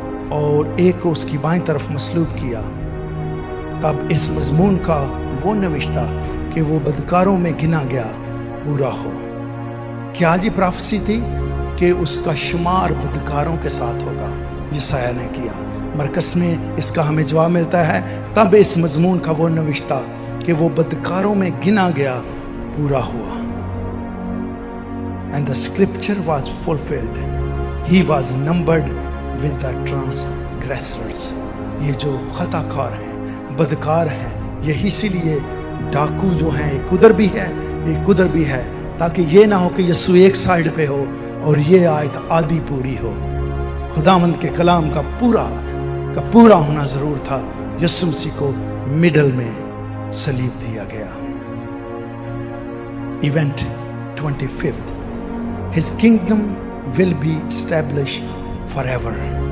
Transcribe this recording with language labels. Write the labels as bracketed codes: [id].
[ur] اور ایک کو اس کی بائیں طرف مصلوب کیا، تب اس مضمون کا وہ نوشتہ کہ وہ بدکاروں میں گنا گیا پورا ہو۔ کیا جی پروفیسی تھی کہ اس کا شمار بدکاروں کے ساتھ ہوگا، یسایہ نے کیا۔ مرکز میں اس کا ہمیں جواب ملتا ہے، تب اس مضمون کا وہ نوشتہ کہ وہ بدکاروں میں گنا گیا پورا ہوا۔ [en] And the scripture was fulfilled. He was numbered with the transgressors. [ur] یہ جو خطا کار ہیں، بدکار ہیں، یہی اسی لیے ڈاکو جو ہیں ایک ادھر بھی ہے ایک ادھر بھی ہے، تاکہ یہ نہ ہو کہ یسوع ایک سائیڈ پہ ہو اور یہ آیت آدھی پوری ہو۔ خداوند کے کلام کا پورا ہونا ضرور تھا۔ یسوع مسیح کو مڈل میں صلیب دیا گیا۔ Event 25 [en] His kingdom will be established forever.